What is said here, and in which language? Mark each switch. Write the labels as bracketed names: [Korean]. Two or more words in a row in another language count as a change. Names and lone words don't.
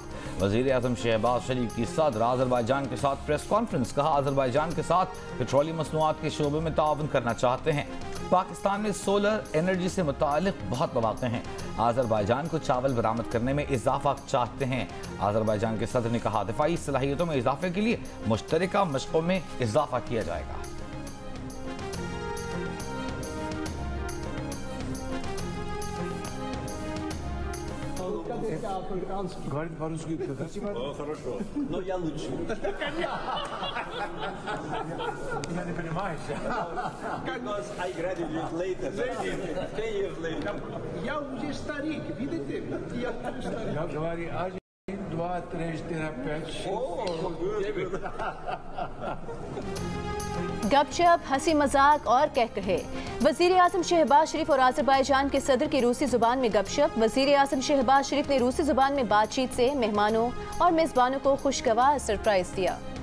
[Urdu] وزیر اعظم شہباز شریف کی صدر آذربائیجان کے ساتھ پریس کانفرنس، کہا آذربائیجان کے ساتھ پیٹرولیم مصنوعات کے شعبے میں تعاون کرنا چاہتے ہیں. پاکستان میں سولر انرجی سے متعلق بہت موقعے ہیں. آذربائیجان کو چاول برآمد کرنے میں اضافہ چاہتے ہیں. آذربائیجان کے صدر نے کہا دفاعی صلاحیتوں میں اضافے کے لیے مشترکہ مشقوں میں اضافہ کیا جائے گا. [Russian] Говорит по-русски. Хорошо. Но я лучше. Я не понимаю. [English] Because I graduated later. 10 years later. [Russian] Я уже старик, видите? Я уже старик. Я говорю, 1, 2, 3, 4, 5, 6. [Urdu] گپ شپ، ہنسی مذاق اور قہقہے. وزیر اعظم شہباز شریف اور آذربائیجان کے صدر کی روسی زبان میں گپ شپ. وزیر اعظم شہباز شریف نے روسی زبان میں بات چیت سے مہمانوں اور میزبانوں کو خوشگوار سرپرائز دیا.